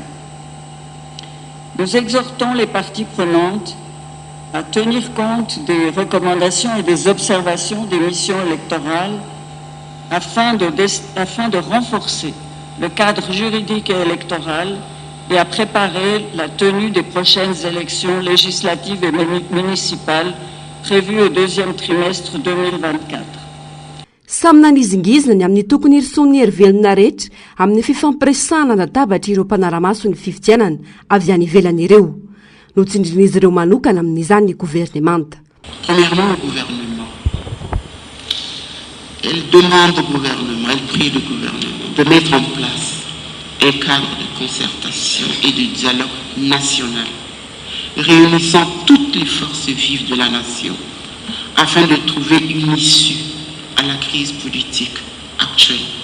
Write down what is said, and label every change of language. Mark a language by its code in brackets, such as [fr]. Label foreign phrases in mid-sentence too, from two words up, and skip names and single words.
[fr] Nous exhortons les parties prenantes à tenir compte des recommandations et des observations des missions électorales afin de renforcer le cadre juridique et électoral et à préparer la tenue des prochaines élections législatives et municipales prévues au deuxième trimestre 2024. [mg] Samy nanizingizina ny amin'ny tokony irison'ny hery-velona rehetra amin'ny fifampiresahana latabatra ireo mpanara-maso ny fifidianana avy any ivelany ireo. Notsindrin'izy ireo manokana amin'izany ny gouvernemanta. [fr] Premièrement, au gouvernement. Elle demande au gouvernement, elle prie le gouvernement de mettre en place un cadre de concertation et de dialogue national, réunissant toutes les forces vives de la nation afin de trouver une issue à la crise politique actuelle.